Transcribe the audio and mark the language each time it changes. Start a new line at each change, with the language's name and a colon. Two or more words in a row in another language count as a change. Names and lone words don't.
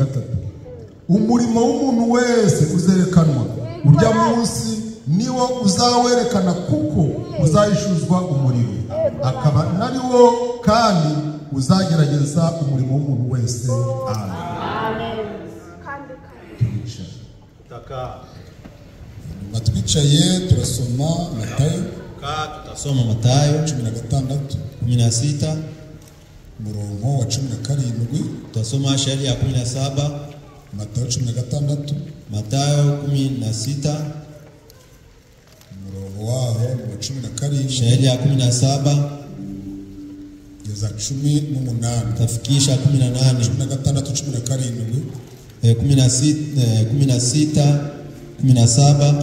Kinyarwanda: Umurimo w'umuntu wese uzerekanwa, urya munsi niwo uzawerekana, kuko uzayishuzwa umuriro, akaba nari wo kandi uzagerageza umurimo w'umuntu wese. Amen. Matwicaye turasoma Matayo.
Swahili: Tutasoma Matayo
Kinyarwanda: 16 umurongo wa 17.
Swahili: Tutasoma shairi ya 17.
Kinyarwanda: Matayo 16. Matayo 16 umurongo waho wa 17.
Swahili: Shairi ya 17
Kinyarwanda: geza 18.
Swahili: tafikisha 18. 16 17.